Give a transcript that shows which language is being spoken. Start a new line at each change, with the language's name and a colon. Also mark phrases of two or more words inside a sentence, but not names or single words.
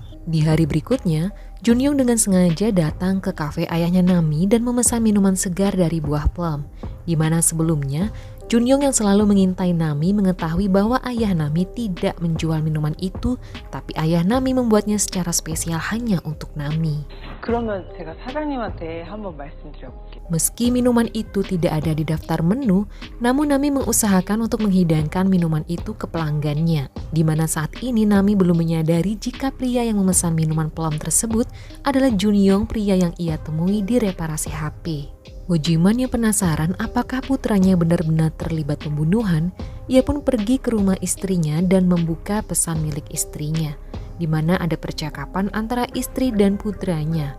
Indonesian: Di hari berikutnya, Jun Young dengan sengaja datang ke kafe ayahnya Nami dan memesan minuman segar dari buah plum, di mana sebelumnya Jun Young yang selalu mengintai Nami mengetahui bahwa ayah Nami tidak menjual minuman itu, tapi ayah Nami membuatnya secara spesial hanya untuk Nami.
Korean: 그러면 제가 사장님한테 한번 말씀드려볼게요.
Indonesian: Meski minuman itu tidak ada di daftar menu, namun Nami mengusahakan untuk menghidangkan minuman itu ke pelanggannya. Di mana saat ini Nami belum menyadari jika pria yang memesan minuman plum tersebut adalah Junyong, pria yang ia temui di reparasi HP. Wojiman yang penasaran apakah putranya benar-benar terlibat pembunuhan, ia pun pergi ke rumah istrinya dan membuka pesan milik istrinya, di mana ada percakapan antara istri dan putranya.